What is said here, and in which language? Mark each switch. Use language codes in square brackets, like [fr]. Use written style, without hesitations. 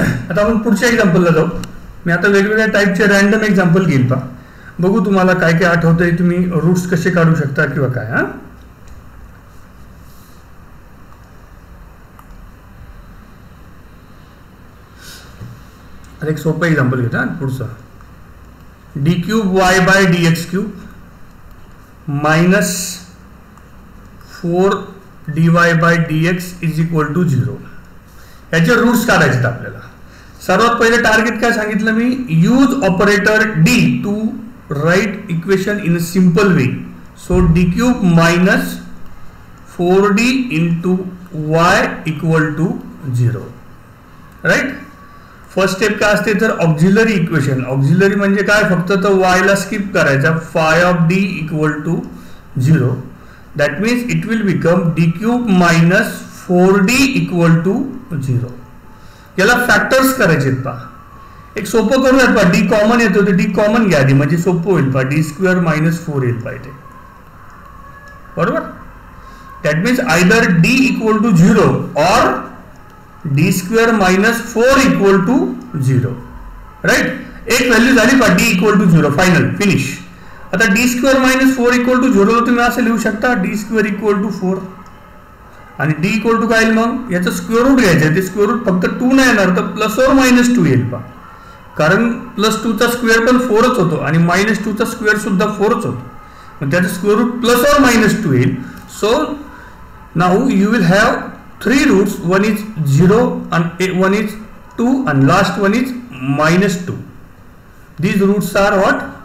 [mr] आता आपण पुढच्या एक्झाम्पलला जाऊ. मी आता वेगवेगळ्या टाईपचे रॅन्डम एक्झाम्पल घेईल पा, बघू तुम्हाला काय काय आठवतंय, तुम्ही रूट्स कसे काढू शकता किंवा काय. हा, एक सोपं एक्झाम्पल घेता पुढचं. [en] D cube Y by D X cube minus 4 D Y by D X is equal to 0. [mr] याचे रूट्स काढायचे आपल्याला. सर्वात पहिले टार्गेट काय सांगितलं मी, [en] Use operator D to write equation in a simple way. So D cube minus 4d into Y equal to 0. Right. [mr] First step काय असते तर ऑक्झिलरी इक्वेशन. ऑक्झिलरी म्हणजे काय, फक्त तर वाय ला स्किप करायचा. [en] Phi of D equal to 0. That means it will become D cube minus 4d equal to 0. [mr] याला फॅक्टर्स करायचे पा. एक सोपं करूयात पा, डी कॉमन येतो तर डी कॉमन घ्या आधी, म्हणजे सोपं होईल पा. डी स्क्वेअर मायनस 4 येईल पाहिजे, बरोबर. [en] That means either D equal to 0 or D square minus 4 equal to 0. Right. [mr] एक व्हॅल्यू झाली पा, D equal to 0, final, finish. आता D square minus 4 equal to 0 तुम्ही असं लिहू शकता, डी स्क्वेअर इक्वल टू 4 आणि डी इक्वल टू काय येईल मग, याचं स्क्वेअर रूट घ्यायचं. ते स्क्वेअर रूट फक्त 2 नाही येणार, तर प्लस और मायनस 2 येईल पा. कारण प्लस 2 चा स्क्वेअर पण 4च होतो आणि मायनस 2 चा स्क्वेअर सुद्धा 4च होतो. मग त्याचं square route plus or minus 2 येईल. [en] So now you will have 3 roots. One is 0 and one is 2 and last one is minus 2. These roots are what?